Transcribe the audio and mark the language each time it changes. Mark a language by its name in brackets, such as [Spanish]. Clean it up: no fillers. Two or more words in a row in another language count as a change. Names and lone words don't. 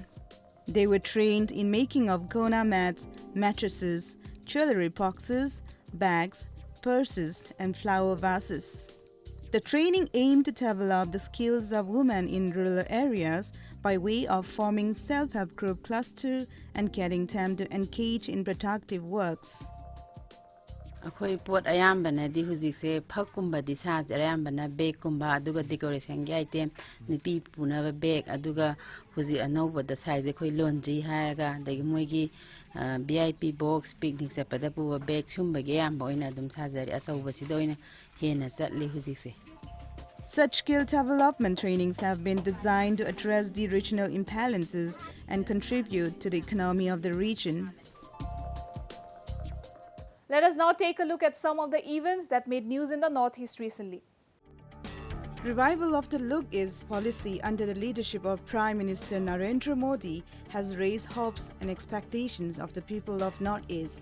[English] They were trained in making of Kauna mats, mattresses, jewelry boxes, bags, purses and flower vases. The training aimed to develop the skills of women in rural areas by way of forming self-help group cluster and getting them to engage in productive works. [Manipuri] ꯑꯩꯈꯣꯏ ꯄꯣꯠ ꯑꯌꯥꯝꯕꯅꯗꯤ ꯍꯧꯖꯤꯛꯁꯦ ꯐꯛꯀꯨꯝꯕꯗꯤ ꯁꯥꯖꯦ ꯑꯌꯥꯝꯕꯅ ꯕꯦꯒꯀꯨꯝꯕ ꯑꯗꯨꯒ ꯗꯦꯀꯣꯔꯦꯁꯟꯒꯤ ꯑꯥꯏꯇꯦꯝ ꯅꯨꯄꯤ ꯄꯨꯅꯕ ꯕꯦꯒ ꯑꯗꯨꯒ ꯍꯧꯖꯤꯛ ꯑꯅꯧꯕꯗ ꯁꯥꯏꯖꯦ ꯑꯩꯈꯣꯏ ꯂꯣꯟꯗ꯭ꯔꯤ ꯍꯥꯏꯔꯒ ꯑꯗꯒꯤ ꯃꯣꯏꯒꯤ [English] VIP box picnic [Manipuri] ꯆꯠꯄꯗ ꯄꯨꯕ ꯕꯦꯒ ꯁꯨꯝꯕꯒꯤ ꯑꯌꯥꯝꯕ ꯑꯣꯏꯅ ꯑꯗꯨꯝ ꯁꯥꯖꯔꯤ ꯑꯆꯧꯕꯁꯤꯗ ꯑꯣꯏꯅ ꯍꯦꯟꯅ ꯆꯠꯂꯤ ꯍꯧꯖꯤꯛꯁꯦ. [English] Such skill development trainings have been designed to address the regional imbalances and contribute to the economy of the region. Let us now take a look at some of the events that made news in the Northeast recently. Revival of the Look Is policy under the leadership of Prime Minister Narendra Modi has raised hopes and expectations of the people of Northeast.